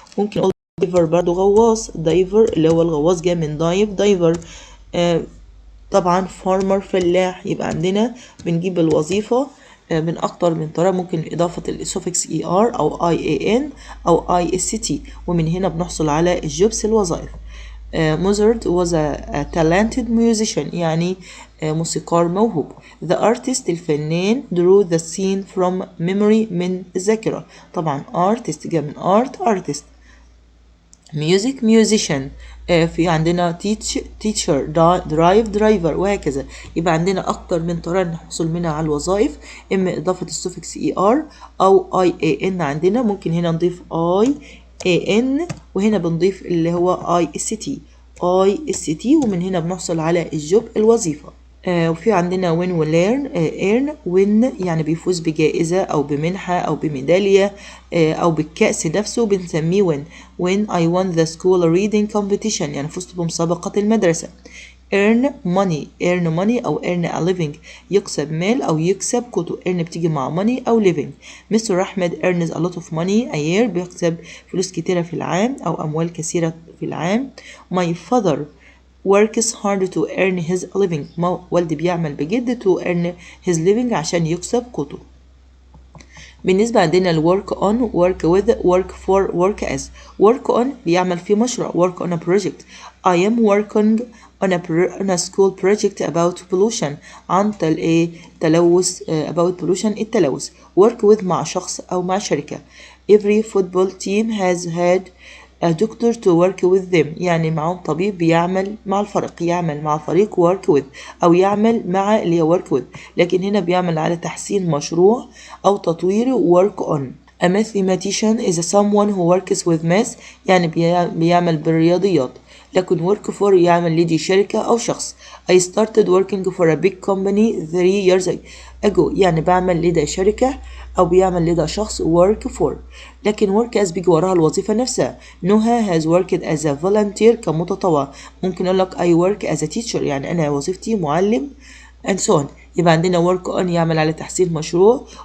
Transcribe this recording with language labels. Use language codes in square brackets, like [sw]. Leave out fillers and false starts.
[ar] ممكن أقول diver برضو غواص. diver اللي هو الغواص جاي من diver. طبعا farmer فلاح. يبقى عندنا بنجيب الوظيفة من أكتر من طريقة. ممكن إضافة السوفكس ER أو IAN أو IST، ومن هنا بنحصل على الجوبس الوظائف. [en] Mozart was a talented musician [ar] يعني موسيقار موهوب. [en] The artist الفنان drew the scene from memory [ar] من الذاكرة. طبعا artist جاء من art artist. [en] music musician. [ar] في عندنا teacher driver وهكذا. يبقى عندنا أكتر من طريقة نحصل منها على الوظائف، إما إضافة السوفكس ER أو IAN. عندنا ممكن هنا نضيف IAN وهنا بنضيف اللي هو IST IST، ومن هنا بنحصل على الجوب الوظيفة. وفي عندنا win و learn. earn win يعني بيفوز بجائزة أو بمنحة أو بميدالية أو بالكأس نفسه بنسميه win. [en] when I won the school reading competition [ar] يعني فزت بمسابقة المدرسة. earn money أو [en] earn a living [ar] يكسب مال أو يكسب كتب. earn بتيجي مع money أو living. مستر أحمد [en] earns a lot of money a year [ar] بيكسب فلوس كتيرة في العام أو أموال كثيرة في العام. [en] my father works hard to earn his living [ar] والدي بيعمل بجد [en] to earn his living [ar] عشان يكسب قوته. [en] بالنسبة عندنا ال work on work with work for work as. work on [ar] بيعمل في مشروع [en] work on a project. I am working on a school project about pollution [ar] عن تلوث [en] about pollution التلوث. [ar] work with مع شخص أو مع شركة. [en] every football team has had a doctor to work with them [ar] يعني معهم طبيب بيعمل مع الفريق. يعمل مع فريق work with أو يعمل مع اللي هي work with، لكن هنا بيعمل على تحسين مشروع أو تطوير work on. [en] A mathematician is someone who works with math [ar] يعني بيعمل بالرياضيات، لكن [en] work for [ar] يعمل لدي شركة أو شخص. [en] I started working for a big company 3 years ago [ar] يعني بعمل لدى شركة أو بيعمل لدى شخص [en] work for. [ar] لكن work as بيجي وراها الوظيفة نفسها. [en] نهى has worked as a volunteer [ar] كمتطوع. ممكن أقول لك [en] I work as a teacher [ar] يعني أنا وظيفتي معلم [en] and so on. [ar] يبقى عندنا work on يعمل على تحسين مشروع.